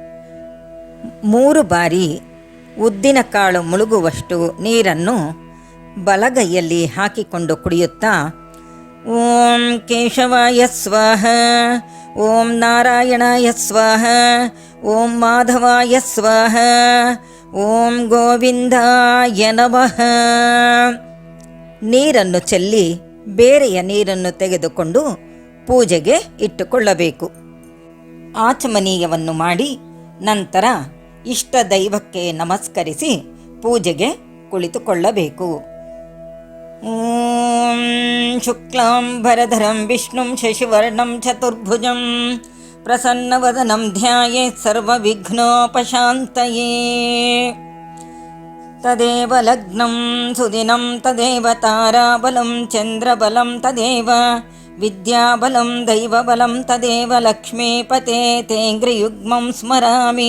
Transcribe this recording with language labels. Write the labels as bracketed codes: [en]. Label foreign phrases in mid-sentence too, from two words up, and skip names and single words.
[kn] 3 ಬಾರಿ ಉದ್ದಿನಕಾಳು ಮುಳುಗುವಷ್ಟು ನೀರನ್ನು ಬಲಗೈಯಲ್ಲಿ ಹಾಕಿಕೊಂಡು ಕುಡಿಯುತ್ತಾ [sa] ಓಂ ಕೇಶವಾಯ ಸ್ವಾಹ, ಓಂ ನಾರಾಯಣಾಯ ಸ್ವಾಹ, ಓಂ ಮಾಧವಾಯ ಸ್ವಾಹ, ಓಂ ಗೋವಿಂದಾಯ ನಮಃ [kn] ನೀರನ್ನು ಚೆಲ್ಲಿ ಬೇರೆಯ ನೀರನ್ನು ತೆಗೆದುಕೊಂಡು ಪೂಜೆಗೆ ಇಟ್ಟುಕೊಳ್ಳಬೇಕು. ಆಚಮನೀಯವನ್ನು ಮಾಡಿ ನಂತರ ಇಷ್ಟ ದೈವಕ್ಕೆ ನಮಸ್ಕರಿಸಿ ಪೂಜೆಗೆ ಕುಳಿತುಕೊಳ್ಳಬೇಕು. [sa] ಓಂ ಶುಕ್ಲಾಂಬರಧರಂ ವಿಷ್ಣುಂ ಶಶಿವರ್ಣಂ ಚತುರ್ಭುಜಂ ಪ್ರಸನ್ನವದನಂ ಧ್ಯಾಯೇತ್ ಸರ್ವವಿಘ್ನೋಪಶಾಂತಯೇ. ತದೇವ ಲಗ್ನಂ ಸುದಿನಂ ತದೇವ ತಾರಾಬಲಂ ಚಂದ್ರಬಲಂ ತದೇವ ವಿದ್ಯಾಬಲಂ ದೈವಬಲಂ ತದೇವ ಲಕ್ಷ್ಮೀಪತೆ ತೇಂಗ್ರಿಯುಗ್ಮಂ ಸ್ಮರಾಮಿ.